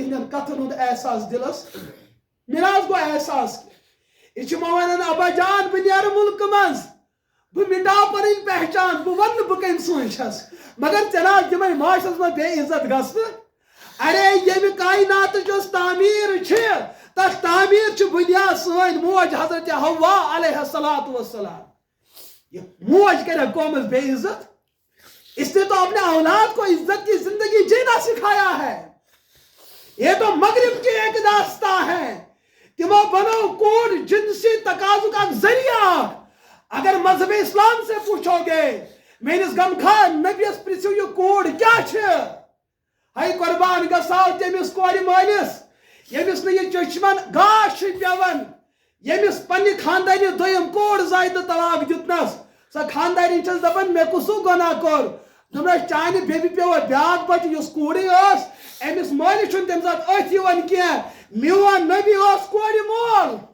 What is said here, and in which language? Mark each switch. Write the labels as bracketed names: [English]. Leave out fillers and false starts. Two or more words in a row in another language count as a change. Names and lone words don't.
[Kashmiri] اہندٮ۪ن کتھن ہُنٛد احساس دلس مےٚ نہ حظ گوٚو احساس کینٛہہ یہِ چھِ مےٚ ونان ابا جان بہٕ نیرٕ مُلکہٕ منٛز بہٕ مٹاو پنٕنۍ پہچان بہٕ ونہٕ نہٕ بہٕ کٔمۍ سٕنٛز چھس مگر ژےٚ نہ حظ دِمے معاشرس منٛز بے عزت گژھنہٕ ارے ییٚمہِ کایناتٕچ یۄس تعمیٖر چھِ تتھ تعمیٖر چھِ بُنیاد سٲنۍ موج حضرت حوا [Arabic] علیہ الصلوۃ والسلام [Kashmiri] یہ موج کرے قومس بے عزت [Urdu] اس نے تو اپنے اولاد کو عزت کی زندگی جینا سکھایا ہے یہ تو مغرب کی ایک داستان ہے [Kashmiri] تمو بنو کوڑ [Urdu] جنسی تقاضوں کا ذریعہ اگر مذہب اسلام سے پوچھو گے [Kashmiri] میرس غمخوار نبیس پرژھو [Urdu] یہ کوڑ کیا [Kashmiri] ہے قربان گژھو تمس کورِ مٲلِس ییٚمِس نہٕ یہِ چشمن گاش چھُ پیوان یمس پنہ خاندانی دویم کوڑ زائد طلاق دتنس سا خاندانی چھس دپان مے کسو گناہ کور دپنس چانہ بیبی پیو بیاکھ بچہ یس کوڑی اس امس مٲلِس چھُنہٕ تمہِ ساتہٕ أتھۍ یِوان کینٛہہ میون نبی اوس کورِ مول